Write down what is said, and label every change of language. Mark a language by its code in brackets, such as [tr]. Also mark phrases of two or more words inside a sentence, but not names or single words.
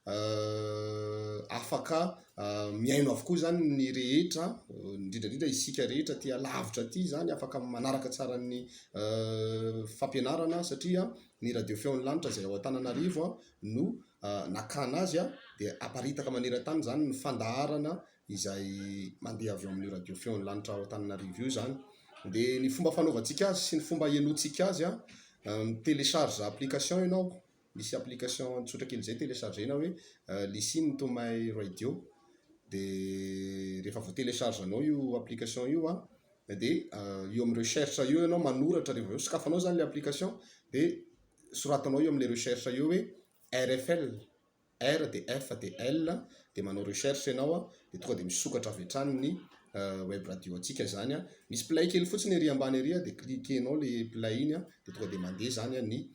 [mg] afaka miaino avokoa zany ny rehetra indrindrandrindra isika rehetra tia lavitra aty zany afaka manaraka tsara ny fampianarana satria ny radio feon'ny lanitra izay ao Antananarivo no nakana azy dia aparitaka maneran-tany zany ny fandaharana izay mandeha avy amin'ny radio feon'ny lanitra ao Antananarivo io zany. Dia ny fomba fanaovantsika azy sy ny fomba hienoantsika azy [fr] télécharge application [mg] ianao, misy application tsotra kely izay téléchargenao hoe [en] Listen to my radio [mg] dia rehefa vo télécharge anao io application io dia io amin'ny recherche io ianao manoratra rehefa sokafanao zany le application dia soratanao io amin'ny recherche io hoe RFL R dia F dia L dia manao recherche ianao dia tonga dia misokatra avy hatrany ny [en] web radio [mg] antsika zany misy play kely fotsiny ery ambany ery dia cliquenao le play iny dia tonga dia mandeha zany ny